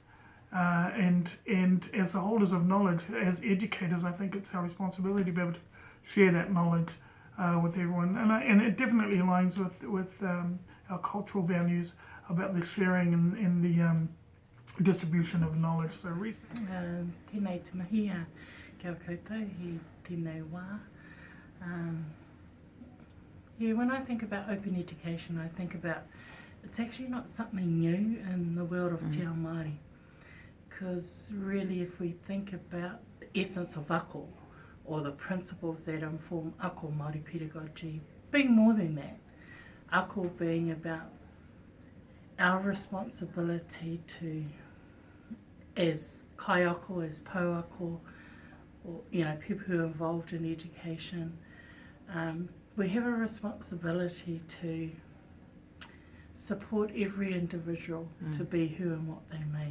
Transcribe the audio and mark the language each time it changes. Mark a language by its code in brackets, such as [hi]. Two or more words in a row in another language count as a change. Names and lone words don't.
[en] And as the holders of knowledge, as educators, I think it's our responsibility to be able to share that knowledge with everyone, and it definitely aligns with our cultural values about the sharing and the distribution of knowledge. So recently. [mi] Tēnei te mahi kia koutou, he tēnei wā. [en] When I think about open education, I think about it's actually not something new in the world of [mi] te ao Māori. [en] Because really, if we think about the essence of ako, or the principles that inform [mi] ako Māori [en] pedagogy, being more than that, ako being about our responsibility to, as kaiako, as pauako, or people who are involved in education, we have a responsibility to support every individual to be who and what they may.